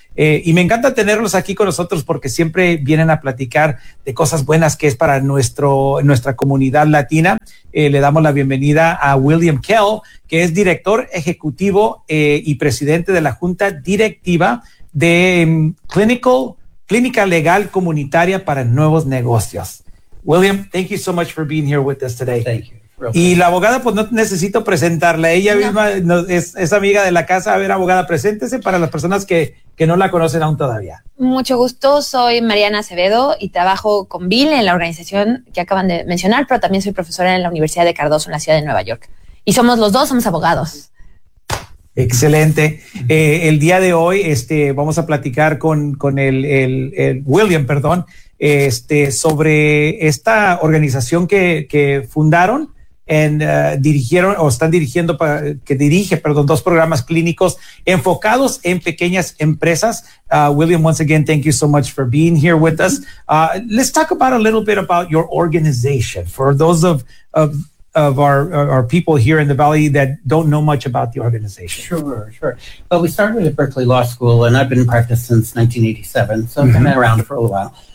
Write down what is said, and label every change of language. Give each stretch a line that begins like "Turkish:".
Spanish: Y me encanta tenerlos aquí con nosotros porque siempre vienen a platicar de cosas buenas que es para nuestra comunidad latina. Le damos la bienvenida a William Kell, que es director ejecutivo y presidente de la junta directiva de Clínica Legal Comunitaria para Nuevos Negocios.
English: William, thank you so much for being here with us today. Thank you.
Spanish: Y la abogada, pues no necesito presentarla. Ella misma es amiga de la casa. A ver, abogada, preséntese para las personas que no la conocen aún todavía. Mucho gusto. Soy Mariana Acevedo y trabajo con Bill en la organización que acaban de mencionar, pero también soy profesora en la Universidad de Cardozo en la ciudad de Nueva York. Y somos los dos, somos abogados. Excelente. El día de hoy vamos a platicar con el William, perdón, sobre esta organización que fundaron. Dirige dos programas clínicos enfocados en pequeñas empresas.
English: William, once again, thank you so much for being here with us. Let's talk about a little bit about your organization for those of our people here in the Valley that don't know much about the organization. Sure. Well, we started at Berkeley Law School, and I've been in practice since 1987, so I've been around for a little while.